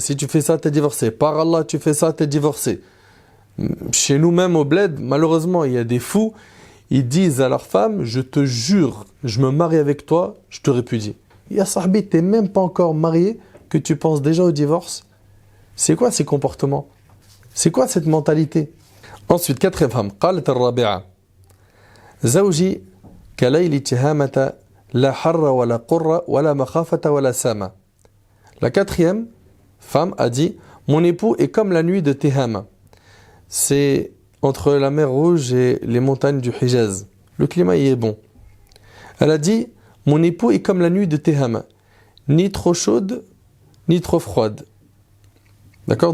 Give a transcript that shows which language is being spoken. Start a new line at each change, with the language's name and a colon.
French: Si tu fais ça, t'es divorcé. Par Allah, tu fais ça, t'es divorcé. Chez nous-mêmes au bled, malheureusement, il y a des fous. Ils disent à leur femme, je te jure, je me marie avec toi, je te répudie. Ya sahbi, t'es même pas encore marié, que tu penses déjà au divorce. C'est quoi ces comportements? C'est quoi cette mentalité? Ensuite, quatrième femme.
Arabic: قالت الرابعة زوجي كليل تهامة لا حر ولا قرة ولا مخافة ولا سامة.
French: La quatrième femme a dit, mon époux est comme la nuit de Tehama. C'est entre la mer Rouge et les montagnes du Hijaz. Le climat y est bon. Elle a dit, mon époux est comme la nuit de Tehama. Ni trop chaude, ni trop froide. D'accord?